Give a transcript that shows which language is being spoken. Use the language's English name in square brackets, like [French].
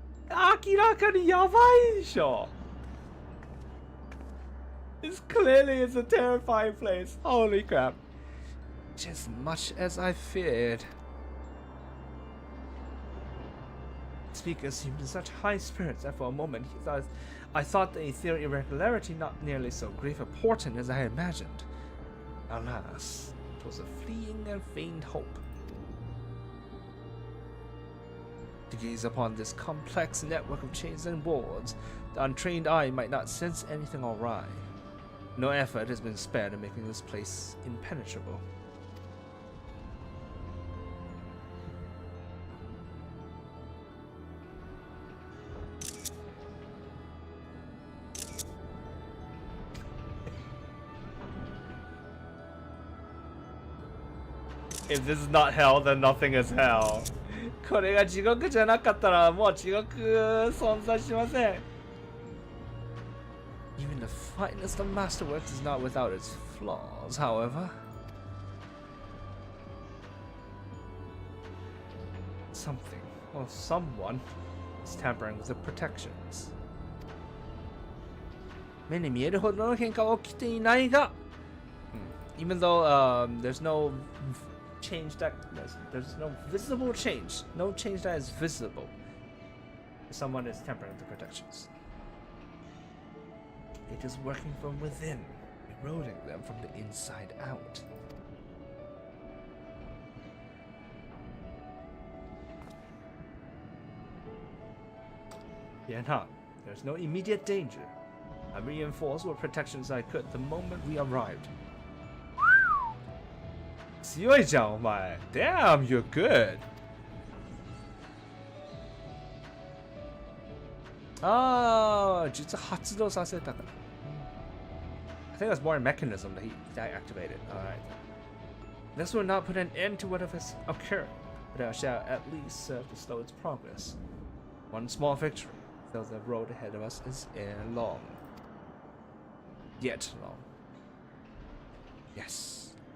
[Japanese] 明らかにやばいでしょ。 [English] This clearly is a terrifying place. Holy crap. Just much as I feared. The speaker seemed in such high spirits that for a moment I thought the ethereal irregularity not nearly so grave a portent as I had imagined. Alas, it was a fleeting and faint hope. To gaze upon this complex network of chains and boards, the untrained eye might not sense anything awry. No effort has been spared in making this place impenetrable. If this is not hell, then nothing is hell. [Japanese] これが地獄じゃなかったらもう地獄存在しません。 [English] Even the finest of masterworks is not without its flaws, however. Something or someone is tampering with the protections. [Japanese] 目に見えるほどの変化は起きていないが、 [English] even though there's no change that there's no visible change, no change that is visible. Someone is tampering with the protections. It is working from within, eroding them from the inside out. Fear not, there's no immediate danger. I reinforced what protections I could the moment we arrived. [Japanese] 強いじゃんお前 [English] Damn, you're good. [Japanese] ああ、実は発動させたから。 [English] I think that's more a mechanism that activated. Alright. This will not put an end to whatever's occurring, but I shall at least serve to slow its progress. One small victory, though the road ahead of us is long. Yet long. Yes.